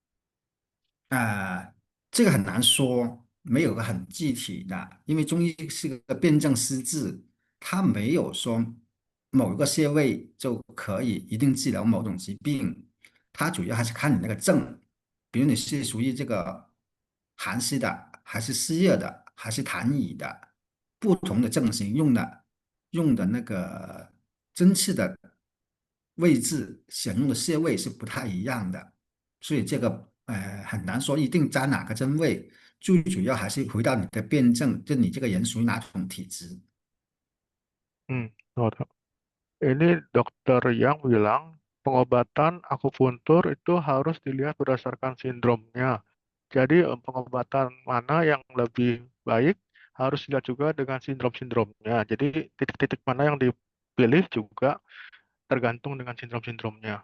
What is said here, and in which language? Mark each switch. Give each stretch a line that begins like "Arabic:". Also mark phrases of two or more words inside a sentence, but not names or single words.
Chinese: 这个很难说，没有个很具体的，因为中医是个辨证施治，它没有说某一个穴位就可以一定治疗某种疾病，它主要还是看你那个症，比如你是属于这个寒湿的，还是湿热的，还是痰瘀的，不同的症型用的那个针刺的位置，选用的穴位是不太一样的。所以这个很难说一定扎哪个针位，最主要还是回到你的辩证，就你这个人属于哪种体质。
Indonesian: 好的。Ini dokter yang bilang pengobatan akupuntur itu harus dilihat berdasarkan sindromnya. Jadi pengobatan mana yang lebih baik harus dilihat juga dengan sindrom-sindromnya. Jadi titik-titik mana yang dipilih juga tergantung dengan sindrom-sindromnya.